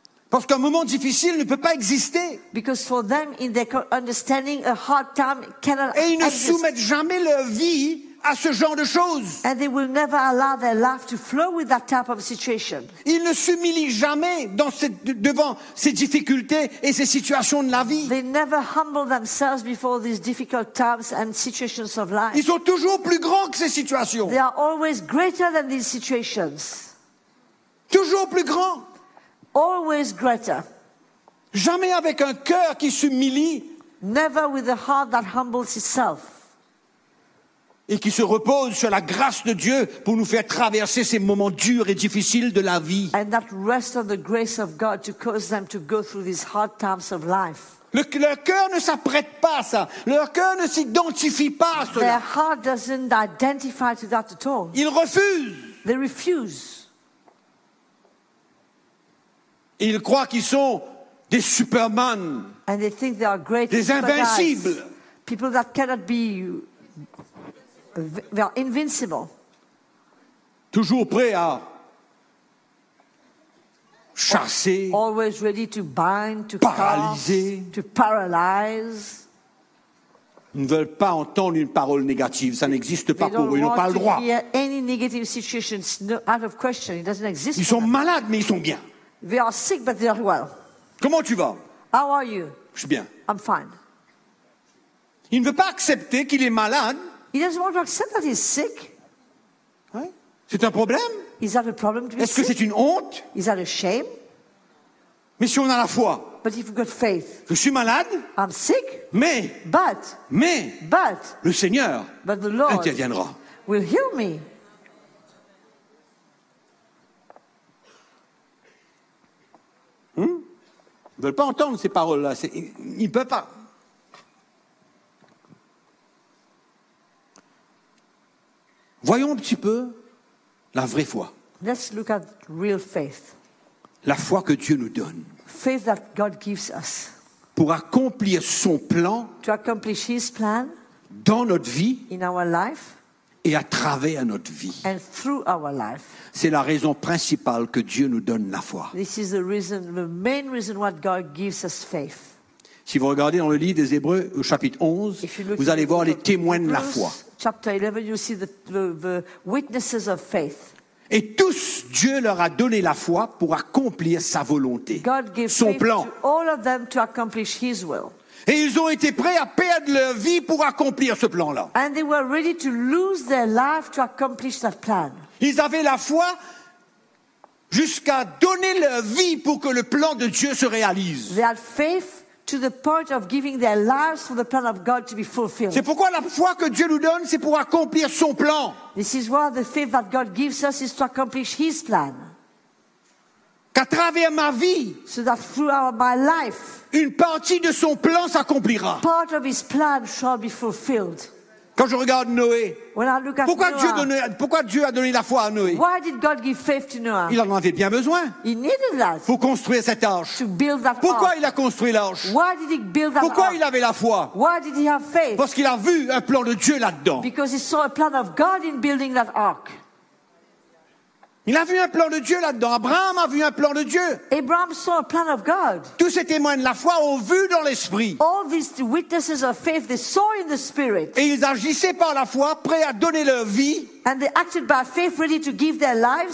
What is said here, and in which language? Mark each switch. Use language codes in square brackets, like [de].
[fr] Parce qu'un moment difficile ne peut pas exister. [en] Because for them, in their understanding, a hard time cannot exist. [fr] Et ils ne soumettent jamais leur vie à ce genre de choses. [en] And they will never allow their life to flow with that type of situation. [fr] Ils ne s'humilient jamais dans cette, devant ces difficultés et ces situations de la vie. [en] They never humble themselves before these difficult times and situations of life. [fr] Ils sont toujours plus grands que ces situations. [en] They are always greater than these situations. [fr] Toujours plus grand. [en] Always greater. [fr] Jamais avec un cœur qui s'humilie. [en] Never with a heart that humbles itself. [fr] Et qui se repose sur la grâce de Dieu pour nous faire traverser ces moments durs et difficiles de la vie. [en] And that rests on the grace of God to cause them to go through these hard times of life. [fr] Leur cœur ne s'apprête pas à ça. Leur cœur ne s'identifie pas à cela. [en] Their heart doesn't identify to that at all. [fr] Ils refusent. [en] They refuse. [fr] Et ils croient qu'ils sont des supermen, des super invincibles. [en] Guys, people that cannot be, they are invincible. [fr] Toujours prêts à chasser, [en] always ready to bind, to [fr] paralyser, [en] to paralyze. [fr] Ils ne veulent pas entendre une parole négative, ça n'existe pas pour eux, ils n'ont pas le droit. [en] They don't want to hear any negative situations, no, out of question, it doesn't exist. [fr] Ils sont malades, mais ils sont bien. [en] They are sick, but they are well. [fr] Comment tu vas? [en] How are you? [fr] Je suis bien. [en] I'm fine. [fr] Il ne veut pas accepter qu'il est malade. [en] He doesn't want to accept that he's sick. [fr] Oui. C'est un problème? [en] Is that a problem to be sick? [fr] Est-ce que c'est une honte? [en] Is that a shame? [fr] Mais si on a la foi. [en] But if you've got faith. [fr] Je suis malade. [en] I'm sick. [fr] Mais. [en] But. [fr] Mais. [en] But. [fr] Le Seigneur. [en] But the Lord. [fr] Interviendra. [en] Will heal me. [fr] Ils ne veulent pas entendre ces paroles-là. Ils ne peuvent pas. Voyons un petit peu la vraie foi. [en] Let's look at real faith. [fr] La foi que Dieu nous donne. [en] Faith that God gives us. [fr] Pour accomplir son plan. [en] To accomplish his plan. [fr] Dans notre vie. [en] In our life. [fr] Et à travers notre vie. [en] And through our life. [fr] C'est la raison principale que Dieu nous donne la foi. [en] This is the reason, the main reason why God gives us faith. [fr] Si vous regardez dans le livre des Hébreux au chapitre 11, vous allez voir les témoins de la foi. [en] Chapter 11, you see the witnesses of faith. [fr] Et tous, Dieu leur a donné la foi pour accomplir sa volonté, [en] God gives [fr] son plan. [en] To all of them to accomplish his will. [fr] Et ils ont été prêts à perdre leur vie pour accomplir ce plan-là. [en] And they were ready to lose their life to accomplish that plan. [fr] Ils avaient la foi jusqu'à donner leur vie pour que le plan de Dieu se réalise. [en] They had faith to the point of giving their lives for the plan of God to be fulfilled. [fr] C'est pourquoi la foi que Dieu nous donne, c'est pour accomplir son plan. [en] This is why the faith that God gives us is to accomplish his plan. [fr] Qu'à travers ma vie, [en] so that through my life, [fr] une partie de son plan s'accomplira. [en] Part of his plan shall be fulfilled. [fr] Quand je regarde Noé, [en] when I look at [fr] pourquoi, [en] Noah, [fr] Dieu donne, pourquoi Dieu a donné la foi à Noé? [en] Why did God give faith to Noah? [fr] Il en avait bien besoin. [en] He needed that. [fr] Pour construire cette arche. [en] To build that [fr] pourquoi [en] arch. [fr] Il a construit l'arche? [en] Why did he build that [fr] pourquoi [en] arch? [fr] Il avait la foi? [en] Why did he have faith? [fr] Parce qu'il a vu un plan de Dieu là-dedans. [en] Because he saw a plan of God in building that ark. [fr] Il a vu un plan de Dieu là-dedans. Abraham a vu un plan de Dieu. [en] Abraham saw a plan of God. [fr] Tous ces témoins de la foi ont vu dans l'esprit. [en] All these witnesses of faith they saw in the spirit. [fr] Et ils agissaient par la foi, prêts à donner leur vie. [en] And they acted by faith, ready to give their lives.